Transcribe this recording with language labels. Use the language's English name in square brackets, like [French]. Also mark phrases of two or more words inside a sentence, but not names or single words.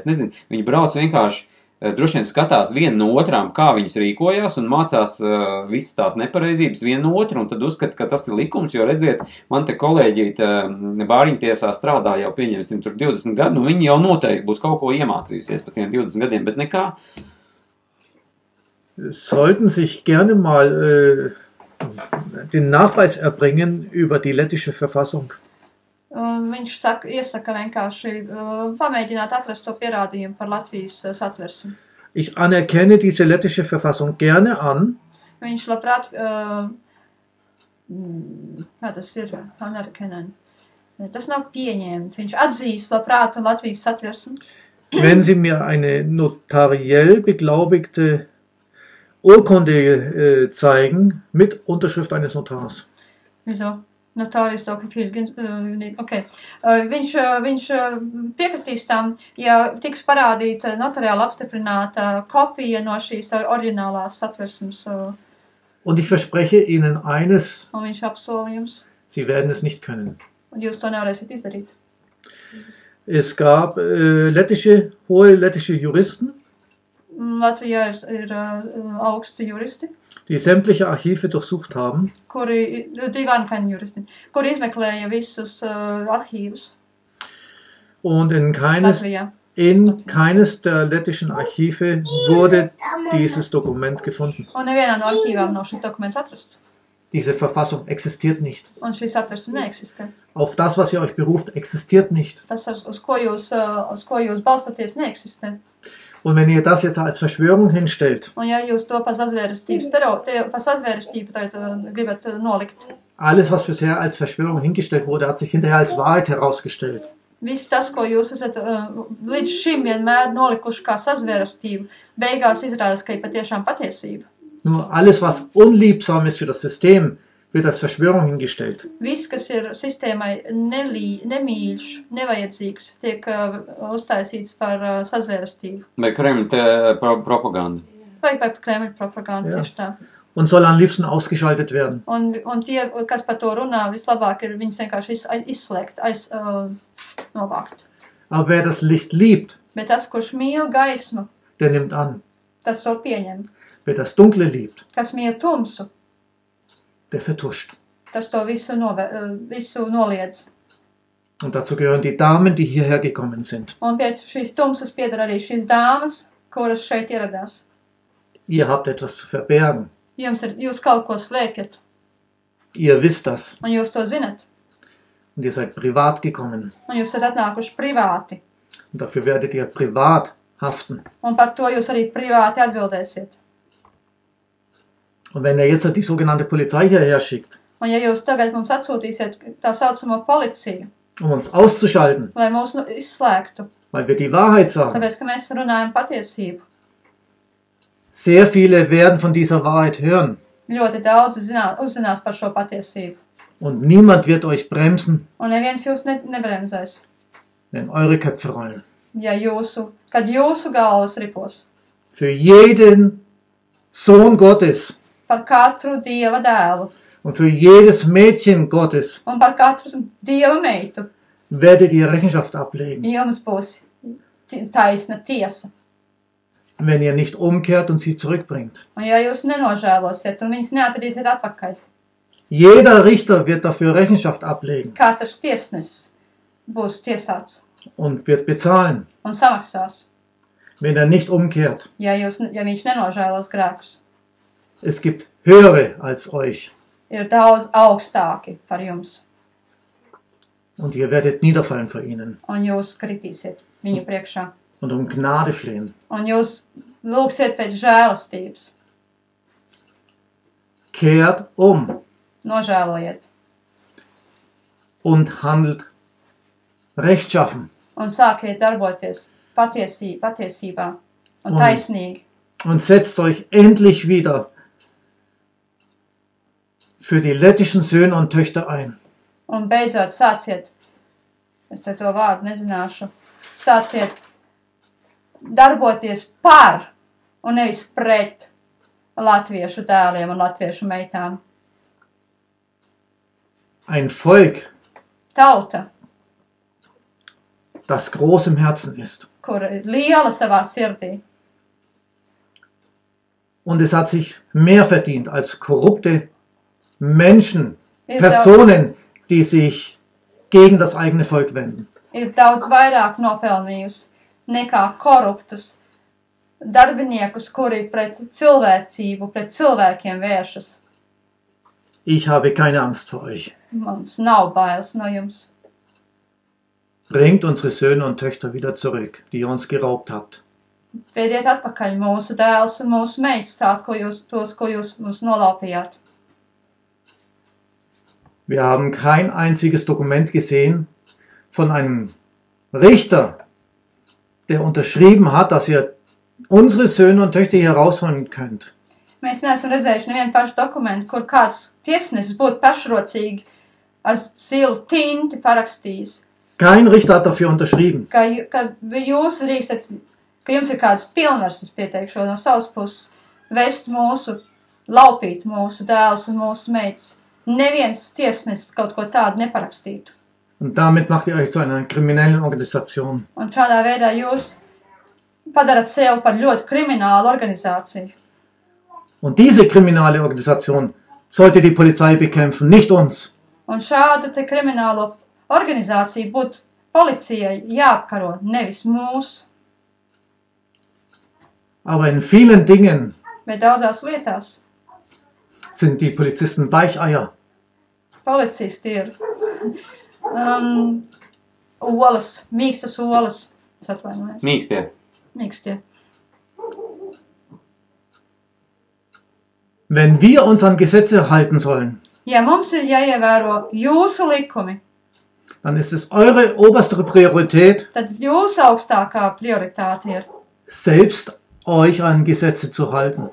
[Latvian] Es nezinu, viņi brauc vienkārši droši vien skatās viena no otrām, kā viņas rīkojās un mācās visas tās nepareizības viena no otru, un tad uzskata, ka tas ir likums, jo redziet, man te kolēģīte bāriņtiesā strādā jau pieņemsim tur 20 gadu, un viņi jau noteikti būs kaut ko iemācījusies par tiem 20 gadiem, bet nekā. [German] Sollten sich gerne mal den Nachweis erbringen über die lettische Verfassung. [Latvian] Viņš iesaka vienkārši pamēģināt atrast to pierādījumu par Latvijas satversmi. [German] Ich anerkenne diese lettische Verfassung gerne an. [Latvian] Viņš labprāt, kā tas ir, anerkennen. Tas nav pieņemt. Viņš atzīst labprāt Latvijas satversmi. [German] Wenn Sie mir eine notariell beglaubigte Urkunde zeigen mit Unterschrift eines Notars. Wieso? [Latvian] Notāris okay. Viņš piekritīs tam, ja tiks parādīta notariāli apstiprināta kopija no šīs oriģinālās satversmes. [German] Und ich verspreche Ihnen eines, [Latvian] un viņš apsola jums. [German] Sie werden es nicht können. [Latvian] Un jūs to nevarēsiet izdarīt. [German] Es gab hohe lettische Juristen, [Latvian] Latvijā ir augsti juristi, [German] die sämtliche Archive durchsucht haben. [Latvian] Kuri izmeklēja visus archīvus. [German] Und in keines der lettischen Archive wurde dieses Dokument gefunden. [Latvian] Un nevienā no archīvām nav šis dokuments atrasts. [German] Diese Verfassung existiert nicht. [Latvian] Un šī satversme neeksistē. [German] Auf das, was ihr euch beruft, existiert nicht. [Latvian] Tas, uz ko jūs balstaties, neeksistē. [German] Und wenn ihr das jetzt als Verschwörung hinstellt, [Latvian] un ja jūs to pa sazvērestību gribat nolikt. [German] Alles, was bisher als Verschwörung hingestellt wurde, hat sich hinterher als Wahrheit herausgestellt. [Latvian] Viss tas, ko jūs esat līdz šim vienmēr nolikuši kā sazvērestību, beigās izrādās, ka ir patiešām patiesība. [German] Nur alles, was unliebsam ist für das System, wird als Verschwörung hingestellt. [Latvian] Viss, kas ir sistēmai nemīļš, nevajadzīgs, tiek uztaisīts par sazvērestību. Vai Kremļa propaganda. Vai Kremļa propaganda, tieši tā. [German] Und soll am liebsten ausgeschaltet werden. [Latvian] Un tie, kas par to runā, vislabāk ir viņus vienkārši izslēgt, novākt. [German] Aber wer das Licht liebt, [Latvian] bet tas, kurš mīl gaismu, [German] der nimmt an. [Latvian] Tas to pieņem. [German] Wer das Dunkle liebt, [Latvian] kas mīl tumsu, [German] der vertuscht. [Latvian] Tas to visu noliedz. [German] Und dazu gehören die Damen, die hierher gekommen sind. [Latvian] Un pie šīs tumsas pieder arī šīs dāmas, kuras šeit ieradās. [German] Ihr habt etwas zu verbergen. [Latvian] Jūs kaut ko slēpjat, [German] Ihr wisst das. [Latvian] un jūs to zinat. [German] Und ihr seid privat gekommen. [Latvian] Un jūs esat atnākuši privāti. [German] Und dafür werdet ihr privat haften. [Latvian] Un par to jūs arī privāti atbildēsiet. [German] Und wenn er jetzt die sogenannte Polizei hierher schickt, [Latvian] Un ja jūs tagad mums atsūtīsiet tā saucamo policiju, [German] um uns auszuschalten, [Latvian] lai mūs izslēgtu, [German] weil wir die Wahrheit sagen, [Latvian] tāpēc, ka mēs runājam patiesību, [German] sehr viele werden von dieser Wahrheit hören. [Latvian] ļoti daudz uzzinās par šo patiesību. [German] Und niemand wird euch bremsen, [Latvian] Un neviens jūs nebremzēs, [German] wenn eure Köpfe rollen. [Latvian] ja kad jūsu galvas ripos. [German] Für jeden Sohn Gottes [Latvian] Par katru Dieva dēlu [German] und für jedes Mädchen Gottes [Latvian] un par katru Dieva meitu [German] werdet ihr Rechenschaft ablegen, [Latvian] jums būs taisna tiesa. [German] wenn ihr nicht umkehrt und sie zurückbringt. [Latvian] Un ja jūs nenožēlosiet un viņus neatradīsiet atpakaļ, [German] Jeder Richter wird dafür Rechenschaft ablegen [Latvian] katrs tiesnesis būs tiesāts [German] und wird bezahlen, [Latvian] un samaksās, [German] wenn er nicht umkehrt. [Latvian] ja viņš nenožēlos grēkus. [German] Es gibt höhere als euch [Latvian] Ir daudz augstāki par jums, [German] und ihr werdet niederfallen vor ihnen [Latvian] un jūs kritīsiet viņu priekšā. [German] und um Gnade flehen. [Latvian] Un jūs lūgsiet pēc žēlastības. [German] Kehrt um [Latvian] Nožēlojiet [German] und handelt rechtschaffen [Latvian] un sākiet darboties patiesībā un Un- taisnīgi. [German] und setzt euch endlich wieder für die lettischen Söhne und Töchter ein. [Latvian] Un beidzot sāciet, es te to vārdu nezināšu, sāciet darboties par un nevis pret latviešu dēliem un latviešu meitām. [German] Ein Volk, [Latvian] Tauta, [German] das groß im Herzen ist. [Latvian] kur ir liela savā sirdī, [German] Und es hat sich mehr verdient als korrupte Menschen, [Latvian] ir, [German] Personen, die sich gegen das eigene Volk wenden. [Latvian] ir daudz vairāk nopelnījusi nekā koruptus darbiniekus, kuri pret cilvēcību, pret cilvēkiem vēršas. [German] Ich habe keine Angst vor euch. [Latvian] Mums nav bailes no jums. [German] Bringt unsere Söhne und Töchter wieder zurück, die ihr uns geraubt habt. [Latvian] Vediet atpakaļ mūsu dēls un mūsu meitas, tos, ko jūs mums nolaupījāt. [German] Wir haben kein einziges Dokument gesehen von einem Richter, der unterschrieben hat, dass ihr unsere Söhne und Töchter hier rausholen könnt. [Latvian] Mēs neesam redzējuši nevienu pašu dokumentu, kur kāds tiesnesis būtu pašrocīgi ar zilu tinti parakstījis, [German] Kein Richter hat dafür unterschrieben. [Latvian] ka jūs rīkstat, ka jums ir kāds pilnvars, es pieteikšu no savas puses, vest laupīt mūsu dēlus un mūsu meitas. Neviens tiesnesis kaut ko tādu neparakstītu. [German] Und damit macht ihr euch zu einer kriminellen Organisation. [Latvian] Un šādā veidā jūs padarat sevi par ļoti kriminālu organizāciju. [German] Und diese kriminelle Organisation sollte die Polizei bekämpfen, nicht uns. [Latvian] Un šādu te kriminālo organizāciju būtu policijai jāapkaro, nevis mūsu, [German] Aber in vielen Dingen [Latvian] bet daudzās lietās [German] sind die Polizisten Weicheier. [Latvian] policisti ir olas, mīkstas olas, es atvainojos, Mīkstie. mīkstie. [German] Wenn wir uns an Gesetze halten sollen, [Latvian] Ja mums ir jāievēro jūsu likumi, [German] dann ist es eure oberste Priorität, [Latvian] tad jūsu augstākā prioritāte ir [German] selbst euch an Gesetze zu halten.